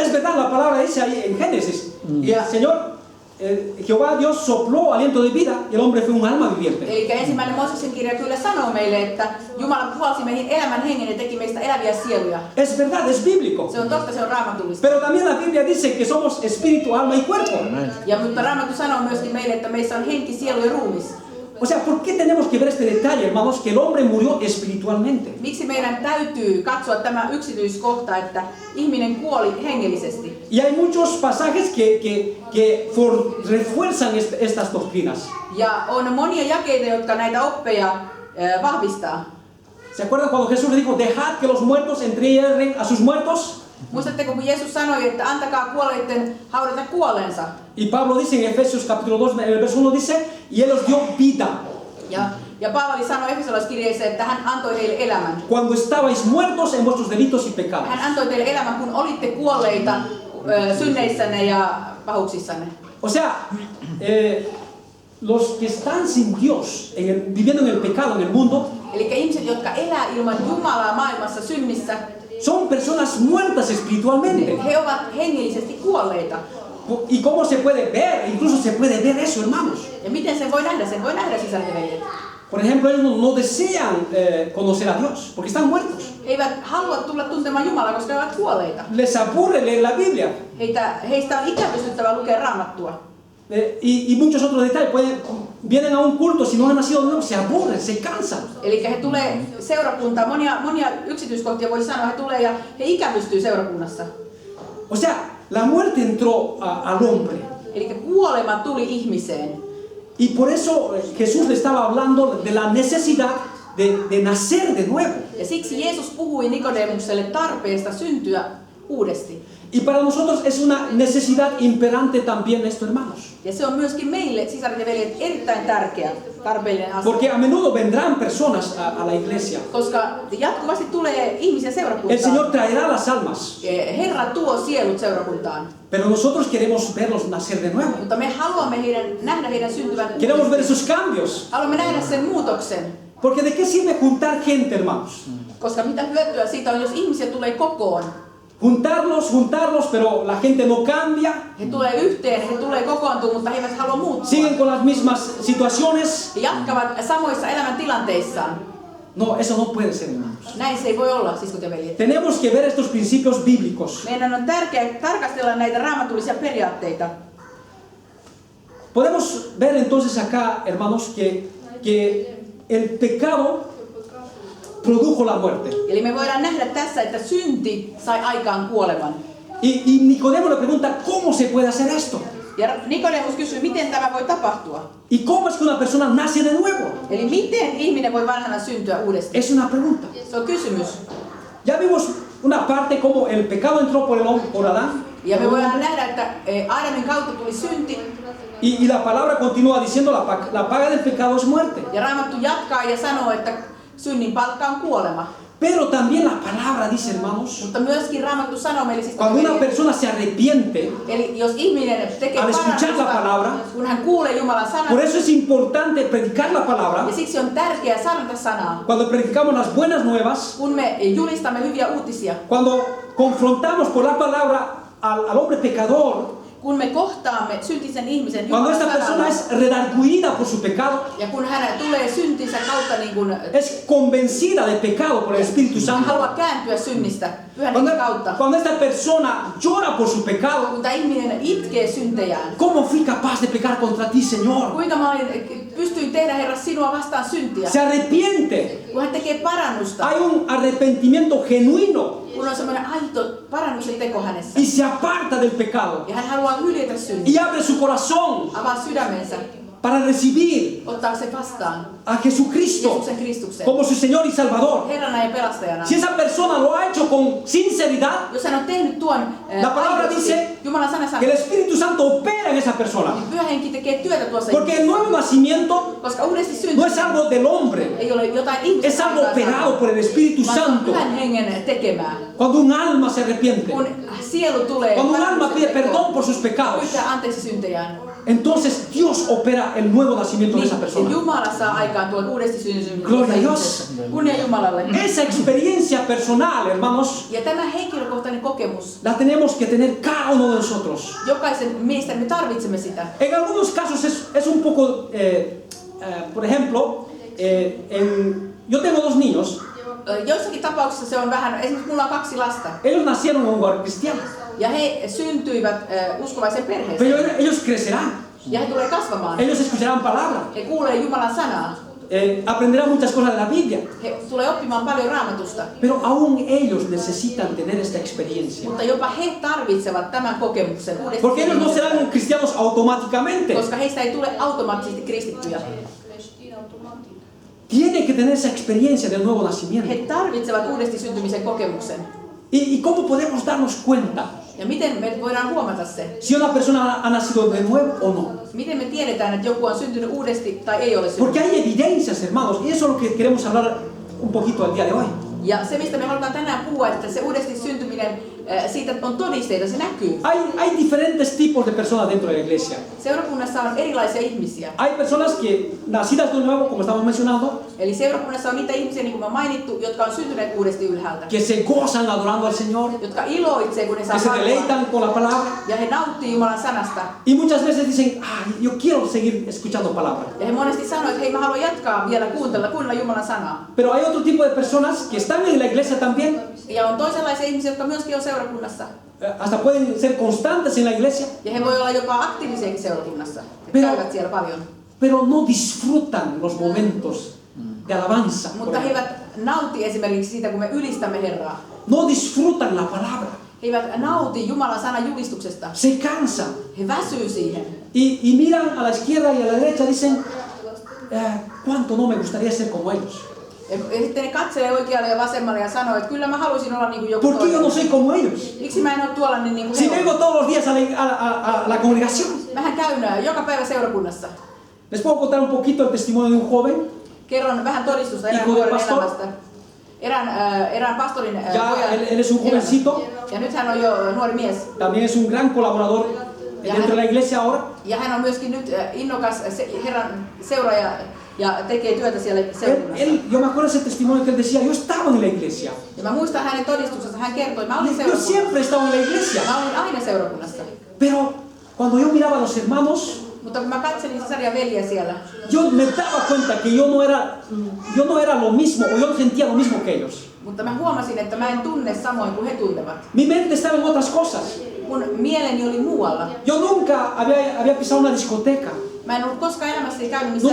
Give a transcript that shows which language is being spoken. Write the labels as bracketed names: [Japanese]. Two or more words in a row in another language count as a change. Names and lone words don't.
[Spanish] Es verdad, la palabra dice ahí en Génesis. Y el Señor, Jehová Dios sopló aliento de vida y el hombre fue un alma viviente. [Finnish] Eli ensimmäinen Mooseksen kirja kyllä sanoo meille, että Jumala puhalsi meihin elämän hengen ja teki meistä eläviä sieluja. [Spanish] Es verdad, es bíblico. [Finnish] Se on totta, se on raamatullista. [Spanish] Pero también la Biblia dice que somos espíritu, alma y cuerpo. [Finnish] Mutta Raamattu sanoo myöskin meille, että meissä on henki, sielu ja ruumis. [Spanish] O sea, ¿por qué tenemos que ver este detalle, hermanos, que el hombre murió espiritualmente? [Finnish] Miksi meidän täytyy katsoa tämä yksityiskohta, että ihminen kuoli hengellisesti? [Spanish] Y hay muchos pasajes que refuerzan estas doctrinas. [Finnish] Ja on monia jakeita, jotka näitä oppeja vahvistaa. [Spanish] ¿Se acuerdan cuando Jesús le dijo, dejad que los muertos entierren a sus muertos? [Finnish] Muistatteko, kun Jeesus sanoi, että antakaa kuolleiden haudata kuolleensa? [Spanish] Y Pablo dice en Efesios capítulo 2, en el verso 1 dice, y él os dio vida. [Finnish] Ja Paavali sanoi Efesolaiskirjeeseen, että hän antoi heille elämän. [Spanish] Cuando estabais muertos en vuestros delitos y pecados. [Finnish] Hän antoi teille elämän, kun olitte kuolleita synneissänne ja pahuuksissanne. [Spanish] O sea, los que están sin Dios, viviendo en el pecado en el mundo, [Finnish] Eli ihmiset, jotka elää ilman Jumalaa maailmassa synnissä, [Spanish] son personas muertas espiritualmente. [Finnish] he ovat hengellisesti kuolleita. [Spanish] ¿Y cómo se puede ver? Incluso se puede ver eso, hermanos. [Finnish] Ja miten sen voi nähdä? Sen voi nähdä, sisarut ja veljet. [Spanish] Por ejemplo, ellos no desean conocer a Dios, porque están muertos. [Finnish] He eivät halua tulla tuntemaan Jumalaa, koska he ovat kuolleita. [Spanish] Les aburre leer la Biblia. [Finnish] Heistä on ikävystyttävää lukea Raamattua. [Spanish] Y muchos otros detalles. Vienen a un culto, si no han nacido de nuevo, se aburren, se cansan. [Finnish] Eli he tulee seurakuntaan, monia yksityiskohtia voi sanoa, he tulee ja he ikävystyy seurakunnassa. [Spanish] O sea, la muerte entró al hombre. [Finnish] Eli kuolema tuli ihmiseen. [Spanish] Y por eso Jesús le estaba hablando de la necesidad de nacer de nuevo. [Finnish] Ja siksi Jeesus puhui Nikodemukselle tarpeesta syntyä uudesti. [Spanish] Y para nosotros es una necesidad imperante también esto, hermanos. [Finnish] Ja se on myöskin meille, sisaret ja veljet, erittäin tärkeä, tarpeellinen asia. [Spanish] Porque a menudo vendrán personas a la iglesia. [Finnish] Koska jatkuvasti tulee ihmisiä [Spanish] El [Finnish] seurakuntaan. [Spanish] Señor traerá las almas. [Finnish] Herra tuo sielut seurakuntaan. [Spanish] Pero nosotros queremos verlos nacer de nuevo. [Finnish] Mutta me haluamme nähdä heidän syntyvän [Spanish] Queremos ver [Finnish] uudestaan. [Spanish] esos cambios. [Finnish] Haluamme nähdä sen muutoksen. [Spanish] Porque ¿de qué sirve juntar gente, hermanos? [Finnish] Koska mitä hyötyä siitä on, jos ihmisiä tulee kokoon. [Spanish] Juntarlos, pero la gente no cambia. [Finnish] He tulee yhteen, he tulee kokoontua, mutta he eivät halua muuttua. [Spanish] Siguen con las mismas situaciones. [Finnish] He jatkavat samoissa elämäntilanteissaan. [Spanish] No, eso no puede ser, hermanos. [Finnish] Näin se ei voi olla, siskot ja veljet. [Spanish] Tenemos que ver estos principios bíblicos. [Finnish] Meidän on tärkeää tarkastella näitä raamatullisia periaatteita. [Spanish] Podemos ver entonces acá, hermanos, que el pecado produjo la muerte. [Finnish] Eli me voidaan nähdä tässä, että synti sai aikaan kuoleman. [Spanish] Y Nicodemo le pregunta, ¿cómo se puede hacer esto? [Finnish] Ja Nikodemus kysyy, miten tämä voi tapahtua? [Spanish] ¿Y cómo es que una persona nace de nuevo? [Finnish] Eli miten ihminen voi vanhana syntyä uudestaan? [Spanish] Es una pregunta. [Finnish] Se on kysymys. [Spanish] Ya vimos una parte como el pecado entró por Adán. [Finnish] Ja me voidaan nähdä, että Aadamin kautta tuli synti. [Spanish] Y la palabra continúa diciendo, la paga del pecado es muerte. [Finnish] Ja Raamattu jatkaa ja sanoo, että synnin palkka on kuolema. [Spanish] Pero también la palabra dice, hermanos, [Finnish] Mutta myöskin Raamattu sanoo meille siis, [Spanish] cuando una persona se arrepiente, [Finnish] eli jos ihminen tekee [Spanish] al escuchar la palabra, [Finnish] kun hän kuulee Jumalan sanan, [Spanish] por eso es importante predicar la palabra. [Finnish] ja siksi on tärkeää sanata sanaa. [Spanish] Cuando predicamos las buenas nuevas, [Finnish] Kun me julistamme hyviä uutisia, [Spanish] cuando confrontamos por la palabra al hombre pecador, [Finnish] kun me kohtaamme syntisen ihmisen [Spanish] cuando [Finnish] Jumalan [Spanish] esta persona [Finnish] sanalla, [Spanish] es redarguida por su pecado, [Finnish] ja kun hän tulee syntinsä kautta niin kuin [Spanish] es convencida de pecado por el Espíritu Santo, [Finnish] haluaa kääntyä synnistä pyhän hengen kautta, [Spanish] cuando esta persona llora por su pecado, [Finnish] kun tämä ihminen itkee syntejään, [Spanish] ¿cómo fui capaz de pecar contra ti, Señor? [Finnish] kuinka pystyin tehdä, Herra, sinua vastaan syntiä, [Spanish] Se arrepiente. [Finnish] kun hän tekee parannusta, [Spanish] Hay un arrepentimiento genuino [Finnish] kun on semmoinen aito parannuksen teko hänessä, [Spanish] y se aparta del pecado [Finnish] ja hän haluaa hyljätä syntiä, [Spanish] y abre su corazón [Finnish] avaa sydämensä, [Spanish] para recibir [Finnish] ottaa sen vastaan, [Spanish] a Jesucristo [Finnish] Jeesuksen Kristuksen, [Spanish] como su Señor y Salvador. [Finnish] Herrana ja pelastajana. [Spanish] Si esa persona lo ha hecho con sinceridad, [Finnish] Jos hän on tehnyt tuon [Spanish] La palabra [Finnish] aidosti, [Spanish] dice [Finnish] Jumalan sana sanoo, [Spanish] que el Espíritu Santo opera en esa persona. [Finnish] Pyhä Henki tekee työtä tuossa [Spanish] Porque el [Finnish] ihmisessä, [Spanish] nuevo nacimiento [Finnish] koska uudesti synty [Spanish] no es algo del hombre, [Finnish] ei ole jotain ihmistä, [Spanish] es algo operado por el Espíritu [Finnish] vaan se on [Spanish] Santo. [Finnish] Pyhän Hengen tekemää. [Spanish] Cuando un alma se arrepiente, [Finnish] Kun sielu tulee, [Spanish] cuando un alma [Finnish] parannuksen [Spanish] pide [Finnish] tekoon, [Spanish] perdón por sus pecados, [Finnish] pyytää anteeksi syntejään, [Spanish] entonces Dios opera genera el nuevo nacimiento de esa [Finnish] Niin [Spanish] persona. [Finnish] Jumala saa aikaan tuon uudesti syntymisen. [Spanish] Gloria a Dios. [Finnish] Kunnia Jumalalle. [Spanish] Esa experiencia personal, hermanos, [Finnish] Ja tämä henkilökohtainen kokemus, [Spanish] la tenemos que tener cada uno de nosotros. [Finnish] jokaisen meistä me tarvitsemme sitä. [Spanish] En algunos casos es un poco, por ejemplo, yo tengo 2 niños. [Finnish] Joissakin tapauksissa se on vähän, esimerkiksi mulla on 2 lasta. [Spanish] Ellos nacieron en un hogar cristiano, [Finnish] Ja he syntyivät uskovaisen [Spanish] pero [Finnish] perheeseen. [Spanish] ellos crecerán, [Finnish] Ja he tulee kasvamaan. [Spanish] ellos escucharán palabra, [Finnish] He kuulee Jumalan sanaa. [Spanish] aprenderán muchas cosas de la Biblia, [Finnish] He tulee oppimaan paljon Raamatusta. [Spanish] pero aún ellos necesitan tener esta experiencia. [Finnish] Mutta jopa he tarvitsevat tämän kokemuksen uudesti. [Spanish] Porque ellos no serán cristianos automáticamente. [Finnish] Koska heistä ei tule automaattisesti kristittyjä. [Spanish] Tienen que tener esa experiencia del nuevo [Finnish] He [Spanish] nacimiento. [Finnish] tarvitsevat uudesti syntymisen kokemuksen. [Spanish] ¿Y cómo podemos darnos cuenta [Finnish] Ja miten me voidaan huomata se? [Spanish] si una persona ha nacido de nuevo o no? [Finnish] Miten me tiedetään, että joku on syntynyt uudesti tai ei ole [Spanish] Porque [Finnish] syntynyt? [Spanish] hay evidencias, hermanos, y eso es lo que queremos hablar un poquito el día de hoy. [Finnish] Ja se, mistä me halutaan tänään puhua, että se uudesti syntyminen, siitä on todisteita, se näkyy. [Spanish] Hay diferentes tipos de personas dentro de la iglesia. [Finnish] Seurakunnassa on erilaisia ihmisiä. [Spanish] Hay personas que nacidas de nuevo, como estamos mencionando, [Finnish] Eli seurakunnassa on niitä ihmisiä, niin kuin mä mainittu, jotka on syntyneet uudesti ylhäältä. [Spanish] que se gozan adorando al Señor, [Finnish] Jotka iloitsee, kun ne saa [Spanish] que se [Finnish] palvella. [Spanish] deleitan con la palabra [Finnish] Ja he nauttii Jumalan sanasta. [Spanish] y muchas veces dicen, yo quiero seguir escuchando palabra. [Finnish] Ja he monesti sanoo, että hei, mä haluan jatkaa vielä kuunnella Jumalan sanaa. [Spanish] Pero hay otro tipo de personas que están en la iglesia también, [Finnish] Ja on toisenlaisia ihmisiä, jotka myöskin on seurakunnassa. [Spanish] hasta pueden ser constantes en la iglesia, [Finnish] Ja he voi olla jopa aktiivisiakin seurakunnassa. He [Spanish] Pero- [Finnish] käyvät siellä paljon. [Spanish] pero no disfrutan los momentos de alabanza. por [Finnish] Mutta he [Spanish] ejemplo. [Finnish] eivät nauti esimerkiksi siitä, kun me ylistämme Herraa. [Spanish] No disfrutan la palabra, [Finnish] He eivät nauti Jumalan sanan julistuksesta. [Spanish] se cansan [Finnish] He väsyy siihen. [Spanish] y miran a la izquierda y a la derecha, dicen, cuánto no me gustaría ser como ellos. [Finnish] Ja sitten ne katselee oikealle ja vasemmalle ja sanoo, että kyllä mä haluaisin olla niin kuin joku [Spanish] ¿Por qué yo no [Finnish] toinen. [Spanish] soy como ellos? [Finnish] Miksi mä en ole tuollainen niin kuin [Spanish] Si [Finnish] he [Spanish] vengo [Finnish] on? [Spanish] todos los días a la congregación. [Finnish] Mähän käyn joka päivä seurakunnassa. [Spanish] Les puedo contar un poquito el testimonio de un joven. [Finnish] Kerron vähän todistusta erään [Spanish] Hijo de [Finnish] nuoren [Spanish] pastor. [Finnish] elämästä. Erään pastorin [Spanish] Ya [Finnish] pojan [Spanish] él es un jovencito, [Finnish] elämästä. Ja nyt hän on jo nuori mies. [Spanish] también es un gran colaborador dentro de la iglesia ahora. [Finnish] Ja hän on myöskin nyt innokas Herran seuraaja ja tekee työtä siellä seurakunnassa. [Spanish] Yo me acuerdo ese testimonio que él decía, yo estaba en la iglesia. [Finnish] Ja mä muistan hänen todistuksensa, hän kertoi, mä olin [Spanish] Yo [Finnish] seurakunnassa. [Spanish] siempre estaba en la iglesia. [Finnish] Mä olin aina seurakunnassa. [Spanish] Pero cuando yo miraba a los hermanos, [Finnish] Mutta kun mä katselin sisaria veljiä siellä, [Spanish] yo me daba cuenta que yo no era lo mismo, o yo no sentía lo mismo que ellos. [Finnish] mutta mä huomasin, että mä en tunne samoin kuin he tuntevat. [Spanish] Mi mente estaba en otras cosas. [Finnish] Mun mieleni oli muualla. [Spanish] Yo nunca había pisado una discoteca, [Finnish] Mä en ollut koskaan elämässäni käynyt missään